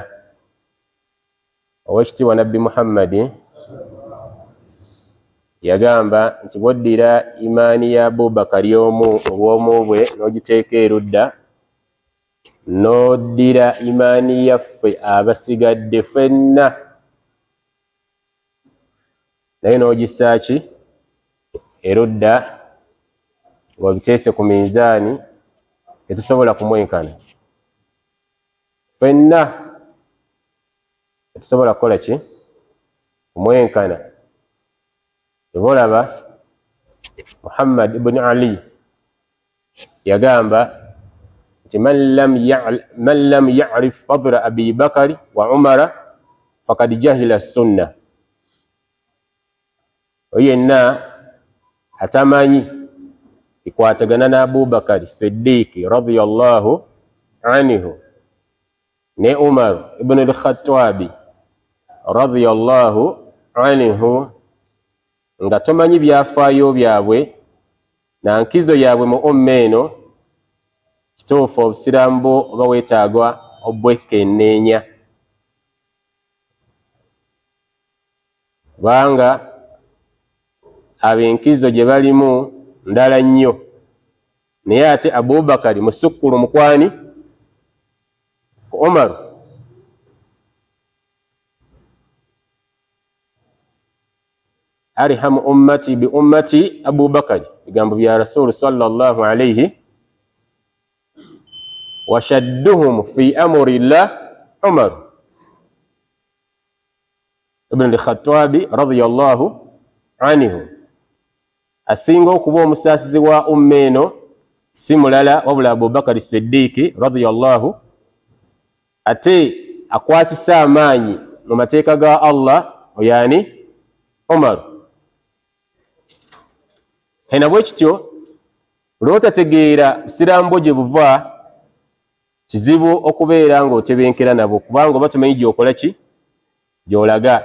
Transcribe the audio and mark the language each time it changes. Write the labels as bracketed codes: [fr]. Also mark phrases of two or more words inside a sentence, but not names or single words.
[lg] Owekitiibwa Nabbi Muhammad yagamba nti bw'oddira imaani ya Abubakari obw'omu bwe n'ogiteeka erudda, n'oddira imaani yaffe abasigadde ffenna naye n'ogissaaki erudda, ng'obiteese ku minzaani, tetusobola kumwenkana ffenna. Tetusobola kukola ki? Kumwenkana. Tebolaba Muhammad ibn Ali yagamba nti [ar] من لم يعرف فضل أبي بكر وعمر فقد جهل السنة. [lg] Yenna atamanyi ikwatagana na Abu Bakari Siddiiki [ar] رضي الله عنه [lg] ne Umar ibn al-Khattabi [ar] رضي الله عنه [lg] nga tomanyi byafaayo byabwe na nkizo yabwe mu umma eno, kituufu obusiraamu bwo oba weetaagwa obwekenneenya. Kubanga ab'enkizo gye balimu ndala nnyo, naye ate Abubakari musukkulu mukwani ku Umar. [ar] أرحم أمتي بأمتي أبو بكر, [lg] bigambo bya Rasulu [ar] صلى الله عليه. وأشدهم في أمر الله عمر بن الخطاب رضي الله عنه. [lg] Asinga okuba omusaasizi wa umma eno si mulala wabula Abubakari Siddiiki radiyallahu, ate akwasisa amaanyi mu mateeka ga Allah oyani Umar. Hena bwe kityo olwotategeera busiraamu bwo gye buva, kizibu okubeera ng'otebenkera nabo, kubanga oba tumanyi gy'okola ki, gy'olaga.